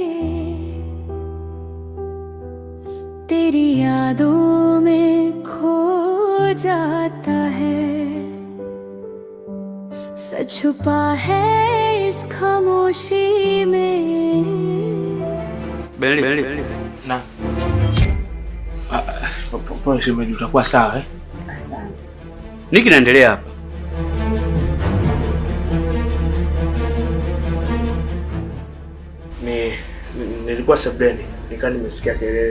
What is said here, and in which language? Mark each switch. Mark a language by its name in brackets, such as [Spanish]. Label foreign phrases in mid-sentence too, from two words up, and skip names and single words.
[Hindi] तेरी यादों में खो जाता है, सच छुपा है इस खामोशी में। [Swahili] Beli. Na. Pole shemeji, utakuwa sawa eh? Asante. Nini kinaendelea hapa? Nilikuwa sebleni, nikaa nimesikia kelele.